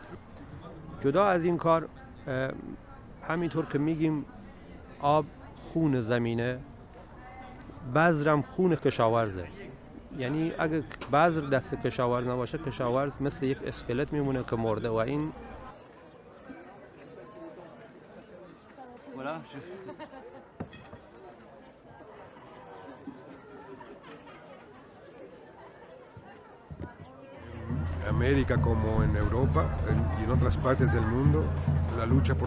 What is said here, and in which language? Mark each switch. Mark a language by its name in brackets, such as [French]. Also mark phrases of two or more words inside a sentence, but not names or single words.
[Persian] جدا از این کار همینطور که میگیم آب خون زمینه، بذرم خون کشاورزه. یعنی اگه بذر دست کشاورز نباشه، کشاورز مثل یک اسکلت میمونه که مرده. و این [Spanish] En América como en Europa y en otras partes del mundo, la lucha por